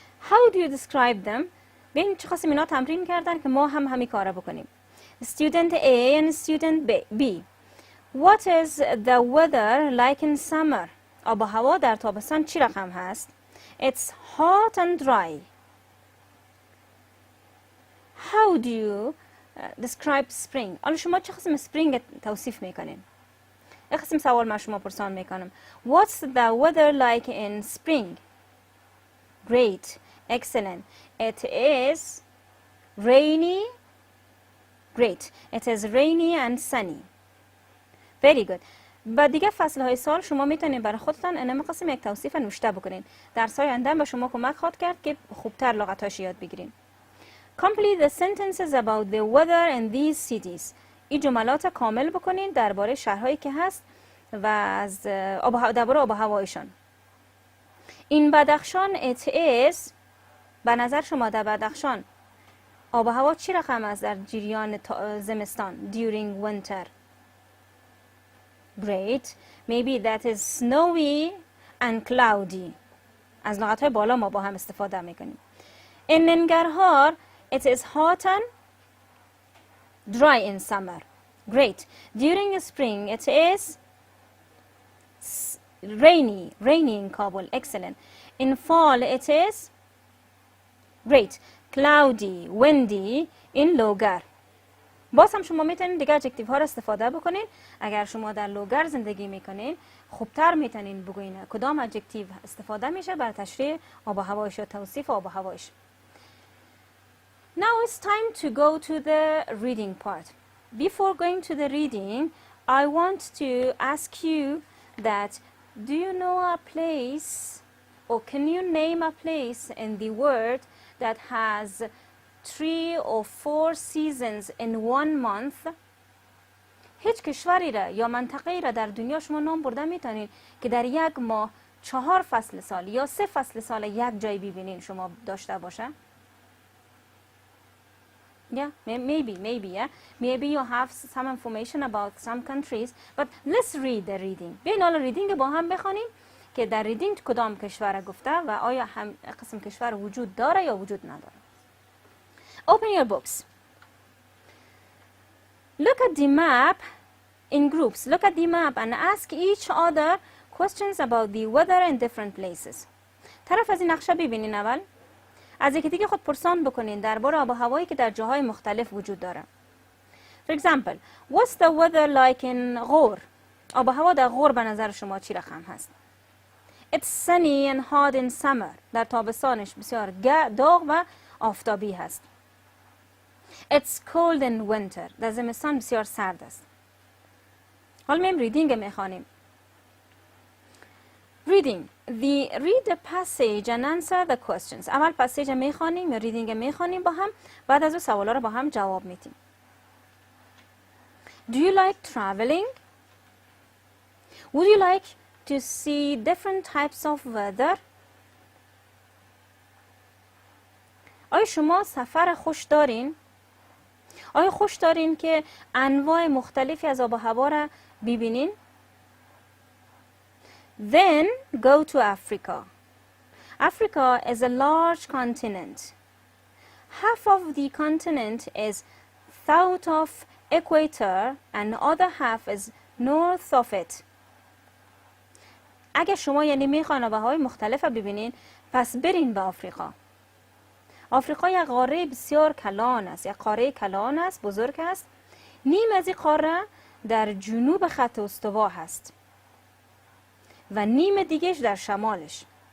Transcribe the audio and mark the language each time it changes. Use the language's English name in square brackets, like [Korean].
[English] How do you describe them؟ [Persian] ببین چه خواستیم اینا تمرین کردن که ما هم همین کارا بکنیم. [English] Student A and student B. What is the weather like in summer؟ [Persian] آب و هوا در تابستان چی رقم هست؟ [English] It's hot and dry. How do you describe spring؟ [Persian] حالا شما چه قسم spring توصیف میکنین؟ یک قسم سوال من شما پرسان میکنم. [English] What's the weather like in spring؟ Great. Excellent. It is rainy. Great. It is rainy and sunny. Very good. [Persian] با دیگه فصلهای سال شما میتونید برای خودتان انم قسم یک توصیف نوشته بکنین. درس های آینده به شما کمک خواهد کرد که خوبتر لغتاش یاد بگیرین. [English] Complete the sentences about the weather in these cities. [Persian] این جملات کامل بکنین درباره شهرهایی که هست و از درباره آب و هوایشان. این بدخشان [English] it is. [Persian] به نظر شما در بدخشان آب و هوا چی رقم است در جریان زمستان [English] during winter؟ Great. Maybe that is snowy and cloudy. [Persian] از لغت‌های بالا ما با هم استفاده میکنیم. [English] In Nangarhar it is hot and dry in summer. Great. During spring it is rainy in Kabul. Excellent. In fall it is great, cloudy, windy in Logar. [Persian] باز هم شما میتونید دیگه ادجکتیو ها رو استفاده بکنین. اگر شما در لوگر زندگی میکنین خوبتر میتونین بگوین کدام ادجکتیو استفاده میشه برای تشریح آب و هوایش و توصیف آب و هوایش. [English] Now it's time to go to the reading part. Before going to the reading, I want to ask you that do you know a place or can you name a place in the world that has 3 or 4 seasons in one month؟ [Persian] هیچ کشوری را یا منطقه‌ای را در دنیا شما نام برده میتونید که در یک ماه 4 فصل سال یا 3 فصل سال یک جای ببینین شما داشته باشه؟ [English] Yeah, maybe, yeah. Maybe you have some information about some countries, but let's read the reading. [Persian] بیاین حالا ریدینگ با هم بخونیم که در ریدینگ کدام کشور گفته و آیا هم قسم کشور وجود داره یا وجود نداره. [English] Open your books. Look at the map in groups. Look at the map and ask each other questions about the weather in different places. [Persian] طرف از این نقشه ببینین اول. از یکی دیگه خود پرسان بکنین درباره آب و هوایی که در جاهای مختلف وجود داره. [English] For example, what's the weather like in Ghor? [Persian] آب و هوا در غور به نظر شما چی رقم هست؟ [English] It's sunny and hot in summer. [Persian] در تابستانش بسیار داغ و آفتابی هست. [English] It's cold in winter. [Persian] در زمستان بسیار سرد است. حالا میم ریدینگ میخوانیم. [English] Reading. Read the passage and answer the questions. [Persian] اول پسیج میخوانیم یا ریدینگ میخوانیم با هم، بعد از اون سوالا رو با هم جواب میدیم. [English] Do you like traveling? Would you like to see different types of weather? [Persian] آیا شما سفر خوش دارین؟ آیا خوش دارین که انواع مختلفی از آب و هوا را ببینین؟ [English] Then go to Africa. Africa is a large continent. Half of the continent is south of equator and the other half is north of it. [Persian] اگه شما یعنی میخواین آب و هوای مختلف ببینین پس برین به آفریقا. آفریقا یک قاره بسیار کلان است، یک قاره کلان است، بزرگ است. نیم از این قاره در جنوب خط استوا هست و نیم دیگهش در شمالش.